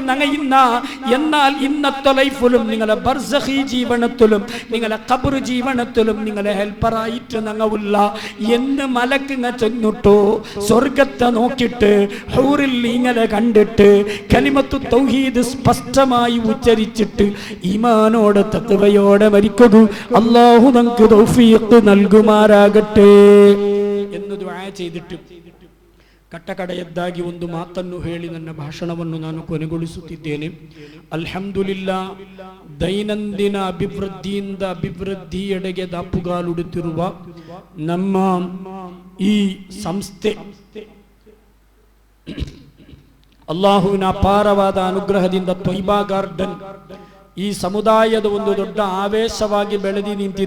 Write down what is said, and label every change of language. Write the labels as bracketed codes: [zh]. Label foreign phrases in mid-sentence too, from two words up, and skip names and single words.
[ml] നങ്ങയുന്ന എന്നാൽ ഇന്നത്തെ ലൈഫിലും നിങ്ങളെ ബർസഖി ജീവനത്തിലും നിങ്ങളെ ഖബർ ജീവനത്തിലും നിങ്ങളെ ഹെൽപ്പറായിട്ട് നങ്ങവില്ല എന്ന് മലക്കങ്ങ ചെന്നിട്ടു സ്വർഗത്തെ നോക്കിയിട്ട് ഹൂറിൽ ഇങ്ങനെ കണ്ടിട്ട് [ar] كلمة التوحيد [ml] സ്പഷ്ടമായി ഉച്ചരിച്ചിട്ട് ഈമാനോടെ തഖ്വയോടെ മരിക്കുക അല്ലാഹു നമുക്ക് തൗഫീഖ് നൽകുമാറാകട്ടെ എന്ന് ദുആ ചെയ്തിട്ട് [kn] ಕಟ್ಟಕಡೆಯದ್ದಾಗಿ ಒಂದು ಮಾತನ್ನು ಹೇಳಿ ನನ್ನ ಭಾಷಣವನ್ನು ನಾನು ಕೊನೆಗೊಳಿಸುತ್ತಿದ್ದೇನೆ. ಅಲ್ಹಮ್ದುಲಿಲ್ಲಾ, ದೈನಂದಿನ ಅಭಿವೃದ್ಧಿಯಿಂದ ಅಭಿವೃದ್ಧಿಯೆಡೆಗೆ ದಾಪುಗಾಲುಡುತ್ತಿರುವ ನಮ್ಮ ಈ ಸಂಸ್ಥೆ ಅಲ್ಲಾಹುವಿನ ಅಪಾರವಾದ ಅನುಗ್ರಹದಿಂದ ತ್ವಯ್ಬಾ ಗಾರ್ಡನ್ ಈ ಸಮುದಾಯದ ಒಂದು ದೊಡ್ಡ ಆವೇಶವಾಗಿ ಬೆಳೆದಿ ನಿಂತಿದೆ.